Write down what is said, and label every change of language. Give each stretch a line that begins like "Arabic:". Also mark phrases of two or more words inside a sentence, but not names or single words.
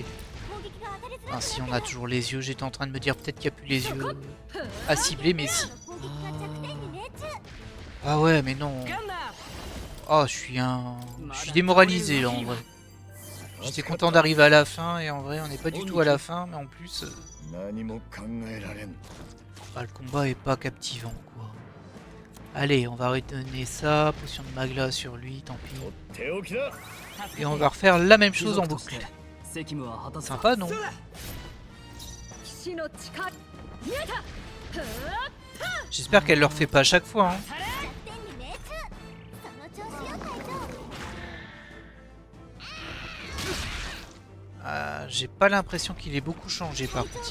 French: Ah, si on a toujours les yeux, j'étais en train de me dire peut-être qu'il n'y a plus les yeux à cibler, mais si. Ah ouais, mais non. Oh, je suis démoralisé là en vrai. J'étais content d'arriver à la fin et en vrai on n'est pas du tout à la fin, mais en plus...
Japanese: 何も考えられん
French: Ah, le combat est pas captivant quoi. Allez, on va redonner ça, potion de magla sur lui, tant pis.
Japanese: 手置きだ
French: Et on va refaire la même chose en
Japanese: 貴族として
French: boucle.
Japanese: 責務は果たす
French: Sympa non?
Japanese: それ
French: J'espère qu'elle le refait pas à chaque fois. Hein. J'ai pas l'impression qu'il ait beaucoup changé par contre.